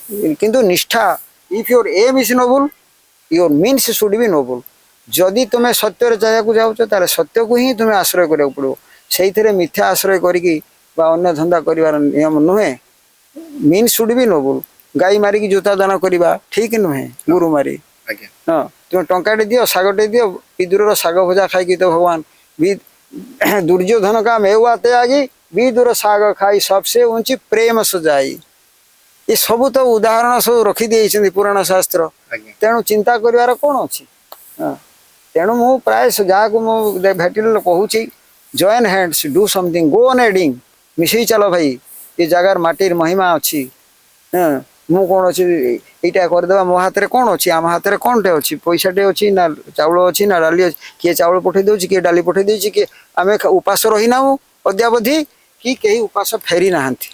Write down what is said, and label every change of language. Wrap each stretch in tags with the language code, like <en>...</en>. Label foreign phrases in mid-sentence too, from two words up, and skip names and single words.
<or>କିନ୍ତୁ ନିଷ୍ଠା</or> <en>if your aim is noble your means should be noble</en> <or>ଯଦି ତୁମେ ସତ୍ୟରେ ଯାହାକୁ ଯାଉଛ ତାହେଲେ ସତ୍ୟକୁ ହିଁ ତୁମେ ଆଶ୍ରୟ କରିବାକୁ ପଡ଼ିବ ସେଇଥିରେ ମିଥ୍ୟା ଆଶ୍ରୟ କରିକି ବା ଅନ୍ୟ ଧନ୍ଦା କରିବାର ନିୟମ ନୁହେଁ</or> <en>means should be noble</en> <or>ଗାଈ ମାରିକି ଜୋତା ଦାନ କରିବା ଠିକ ନୁହେଁ ଗୁରୁ ମାରି ଆଜ୍ଞା ହଁ ତୁମେ ଟଙ୍କାଟେ ଦିଅ ଶାଗଟେ ଦିଅ ବିଦୁରର ଶାଗ ଭଜା ଖାଇକି ତ ଭଗବାନ ବି</or> <hi>ଦୁର୍ଯ୍योधन का मेवा त्यागी विदुर</hi> <or>ଶାଗ ଖାଇ</or> <hi>सबसे ऊंची प्रेम सजाई ये</hi> <or>ସବୁ ତ ଉଦାହରଣ ସବୁ ରଖିଦେଇଛନ୍ତି ପୁରାଣ ଶାସ୍ତ୍ର ଆଜ୍ଞା ତେଣୁ ଚିନ୍ତା କରିବାର କ'ଣ ଅଛି ହଁ ତେଣୁ ମୁଁ ପ୍ରାୟ ଯାହାକୁ ମୁଁ ଭେଟିଲେ କହୁଛି</or> <en>join hands do something go on adding</en> <or>ମିଶେଇ ଚାଲ ଭାଇ ଏ ଜାଗାର ମାଟିର ମହିମା ଅଛି ହଁ ମୁଁ କ'ଣ ଅଛି ଏଇଟା କରିଦେବା ମୋ ହାତରେ କ'ଣ ଅଛି ଆମ ହାତରେ କ'ଣଟେ ଅଛି ପଇସାଟେ ଅଛି ନା ଚାଉଳ ଅଛି ନା ଡାଲି ଅଛି କିଏ ଚାଉଳ ପଠେଇ ଦେଉଛି କିଏ ଡାଲି ପଠେଇ ଦେଉଛି କିଏ ଆମେ ଉପାସ ରହିନାହୁଁ ଅଦ୍ୟାବଧି କି କେହି ଉପାସ ଫେରି ନାହାନ୍ତି</or>